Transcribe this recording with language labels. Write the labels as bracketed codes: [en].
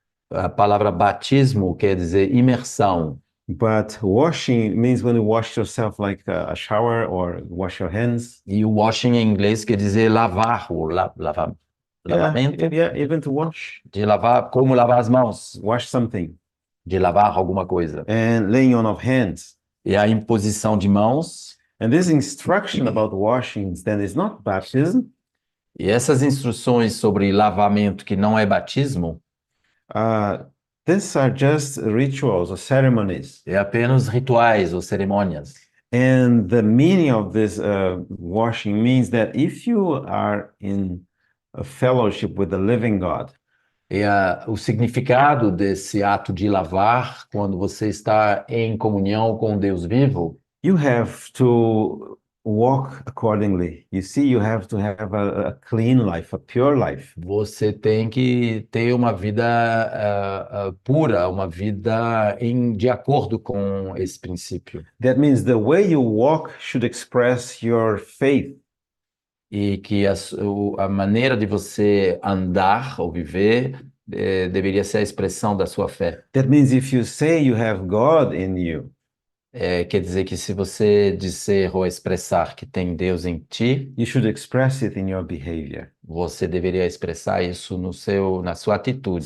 [pt] A palavra batismo quer dizer imersão. [en] But washing means when you wash yourself like a shower or wash your hands. [pt] E o washing em inglês quer dizer lavar, lavamento, [en] Yeah, even to wash. [pt] de lavar, como lavar as mãos, [en] Wash something. [pt] de lavar alguma coisa. [en] And laying on of hands. [pt] E a imposição de mãos. [en] And this instruction about washings then is not baptism. [pt] E essas instruções sobre lavamento que não é batismo, [en] These are just rituals or ceremonies. [pt] é apenas rituais ou cerimônias. [en] And the meaning of this washing means that if you are in a fellowship with the living God, [pt] E o significado desse ato de lavar, quando você está em comunhão com Deus vivo, [en] you have to walk accordingly. You see, you have to have a clean life, a pure life. [pt] você tem que ter uma vida pura, uma vida de acordo com esse princípio. [en] That means the way you walk should express your faith. [pt] E que a maneira de você andar ou viver deveria ser a expressão da sua fé. [en] That means if you say you have God in you, [pt] Quer dizer que se você disser ou expressar que tem Deus em ti, [en] you should express it in your behavior. [pt] você deveria expressar isso na sua atitude.